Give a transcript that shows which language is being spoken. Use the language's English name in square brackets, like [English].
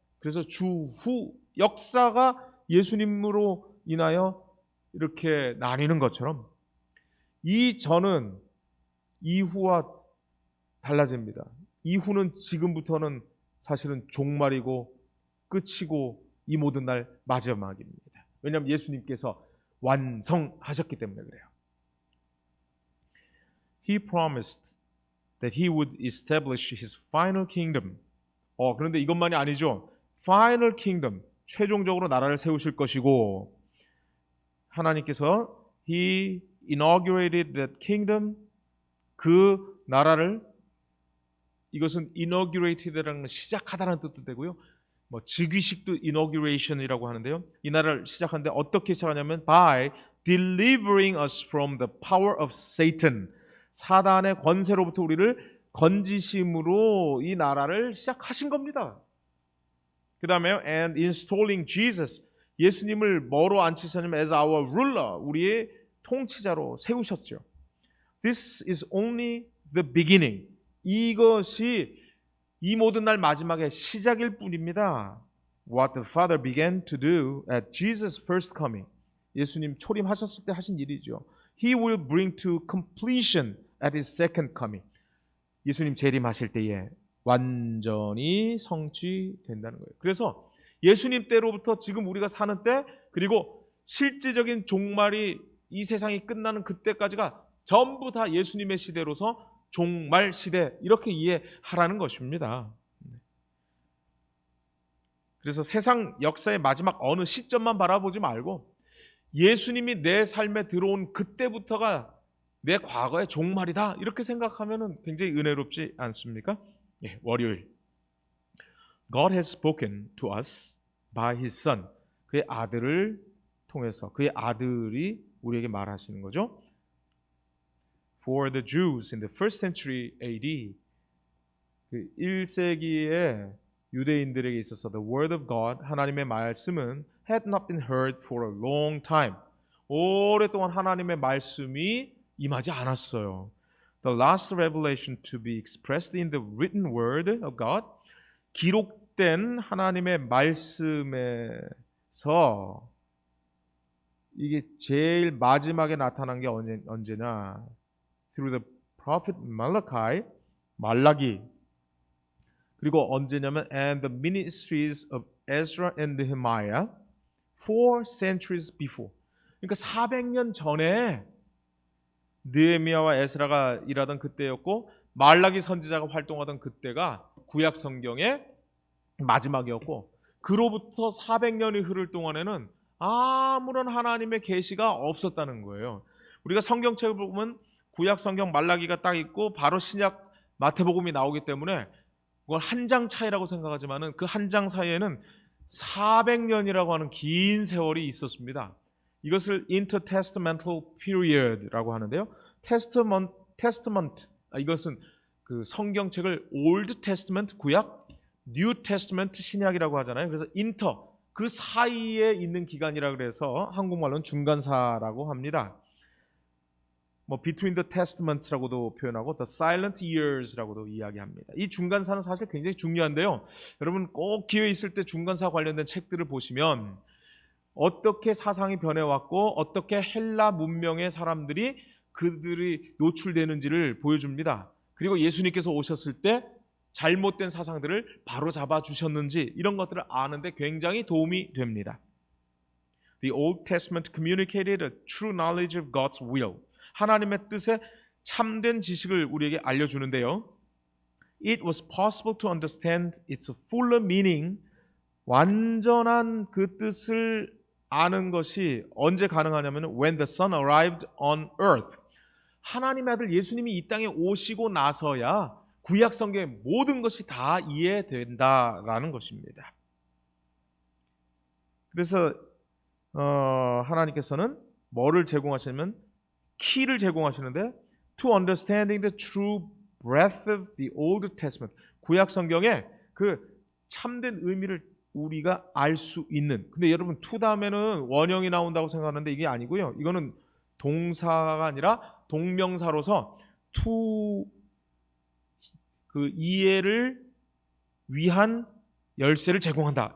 [Korean] 그래서 주후, 역사가 예수님으로 인하여 이렇게 나뉘는 것처럼 이 전은 이후와 달라집니다. 이후는 지금부터는 사실은 종말이고 끝이고 이 모든 날 마지막입니다. 왜냐하면 예수님께서 완성하셨기 때문에 그래요. [English] He promised that he would establish his final kingdom. [Korean] 그런데 이것만이 아니죠. [English] Final kingdom, [Korean] 최종적으로 나라를 세우실 것이고, 하나님께서 [English] He inaugurated that kingdom, [Korean] 그 나라를, 이것은 inaugurated라는 건 시작하다는 뜻도 되고요. 즉위식도 inauguration이라고 하는데요. 이 나라를 시작하는데 어떻게 시작하냐면 [English] by delivering us from the power of Satan. [Korean] 사단의 권세로부터 우리를 건지심으로 이 나라를 시작하신 겁니다. 그 다음에요. [English] And installing Jesus. [Korean] 예수님을 뭐로 앉히셨냐면 [English] as our ruler. [Korean] 우리의 통치자로 세우셨죠. [English] This is only the beginning. [Korean] 이것이 이 모든 날 마지막의 시작일 뿐입니다. [English] What the Father began to do at Jesus' first coming. [Korean] 예수님 초림하셨을 때 하신 일이죠. [English] He will bring to completion at His second coming. [Korean] 예수님 재림하실 때에 완전히 성취된다는 거예요. 그래서 예수님 때로부터 지금 우리가 사는 때, 그리고 실질적인 종말이 이 세상이 끝나는 그때까지가 전부 다 예수님의 시대로서 종말 시대, 이렇게 이해하라는 것입니다. 그래서 세상 역사의 마지막 어느 시점만 바라보지 말고 예수님이 내 삶에 들어온 그때부터가 내 과거의 종말이다, 이렇게 생각하면 굉장히 은혜롭지 않습니까? [English] 월요일, God has spoken to us by His Son. [Korean] 그의 아들을 통해서, 그의 아들이 우리에게 말하시는 거죠. [English] For the Jews in the first century AD, [Korean] 그 1세기의 유대인들에게 있어서 [English] the word of God, [Korean] 하나님의 말씀은 [English] had not been heard for a long time. [Korean] 오랫동안 하나님의 말씀이 임하지 않았어요. [English] The last revelation to be expressed in the written word of God, [Korean] 기록된 하나님의 말씀에서 이게 제일 마지막에 나타난 게 언제냐? [English] Through the prophet Malachi, 말라기. [Korean] 그리고 언제냐면 [English] and the ministries of Ezra and Nehemiah 4 centuries before. [Korean] 그러니까 400년 전에 느헤미야와 에스라가 일하던 그때였고, 말라기 선지자가 활동하던 그때가 구약 성경의 마지막이었고, 그로부터 400년이 흐를 동안에는 아무런 하나님의 계시가 없었다는 거예요. 우리가 성경책을 보면 구약 성경 말라기가 딱 있고 바로 신약 마태복음이 나오기 때문에 그걸 한 장 차이라고 생각하지만은 그 한 장 사이에는 400년이라고 하는 긴 세월이 있었습니다. 이것을 intertestamental period라고 하는데요. testament, 이것은 그 성경책을 Old Testament 구약, New Testament 신약이라고 하잖아요. 그래서 그 사이에 있는 기간이라 그래서 한국말로는 중간사라고 합니다. [English] between the testament [Korean] 라고도 표현하고 [English] the silent years [Korean] 라고도 이야기합니다. 이 중간사는 사실 굉장히 중요한데요. 여러분 꼭 기회 있을 때 중간사 관련된 책들을 보시면 어떻게 사상이 변해왔고 어떻게 헬라 문명의 사람들이 그들이 노출되는지를 보여줍니다. 그리고 예수님께서 오셨을 때 잘못된 사상들을 바로 잡아주셨는지 이런 것들을 아는데 굉장히 도움이 됩니다. [English] The Old Testament communicated a true knowledge of God's will. [Korean] 하나님의 뜻에 참된 지식을 우리에게 알려주는데요. [English] It was possible to understand its fuller meaning. [Korean] 완전한 그 뜻을 아는 것이 언제 가능하냐면 [English] when the Son arrived on earth. [Korean] 하나님의 아들 예수님이 이 땅에 오시고 나서야 구약 성경의 모든 것이 다 이해된다라는 것입니다. 그래서 하나님께서는 뭐를 제공하시냐면 키를 제공하시는데 [English] to understanding the true breadth of the Old Testament. [Korean] 구약 성경의 그 참된 의미를 우리가 알 수 있는. 근데 여러분 to 다음에는 원형이 나온다고 생각하는데 이게 아니고요. 이거는 동사가 아니라 동명사로서 to 그 이해를 위한 열쇠를 제공한다.